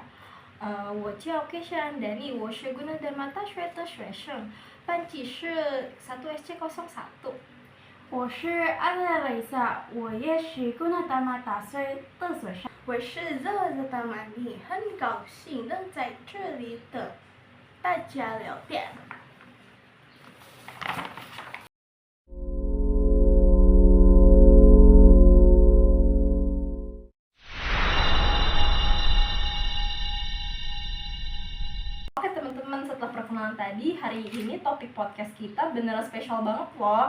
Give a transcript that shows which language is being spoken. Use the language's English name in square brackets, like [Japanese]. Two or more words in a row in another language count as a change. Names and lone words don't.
[Chinese] 我叫 Kesha Andani，我是Gunadarma大学的学生，班级是1SC01。我是阿德蕾莎，我也是Gunadarma大学的学生。我是Zalazadamani，很高兴能在这里等大家聊天。 [Indonesian] Oke teman-teman, setelah perkenalan tadi, hari ini topik podcast kita beneran spesial banget loh.